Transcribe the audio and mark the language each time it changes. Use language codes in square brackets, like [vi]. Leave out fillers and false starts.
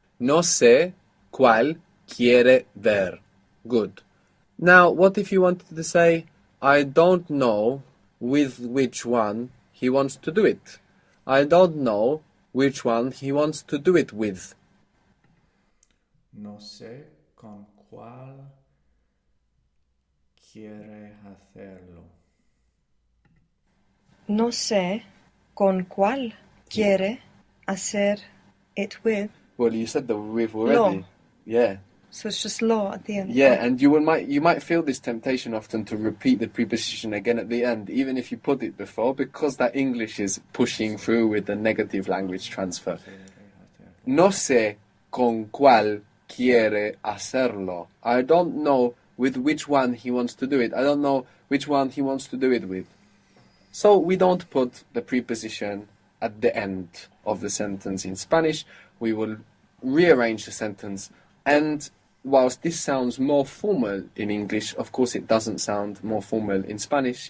[es] No sé cuál quiere ver. [en] Good. Now, what if you wanted to say, I don't know with which one he wants to do it? I don't know which one he wants to do it with. [es] No sé con cuál quiere hacerlo. No sé con cuál quiere hacer [en] it with. Well, you said the with already. [es] Lo. [en] Yeah. So it's just law at the end. Yeah, and you might feel this temptation often to repeat the preposition again at the end, even if you put it before, because that English is pushing through with the negative language transfer. [es] No sé con cuál quiere hacerlo. [en] I don't know with which one he wants to do it. I don't know which one he wants to do it with. So we don't put the preposition at the end of the sentence in Spanish. We will rearrange the sentence, and whilst this sounds more formal in English, of course it doesn't sound more formal in Spanish.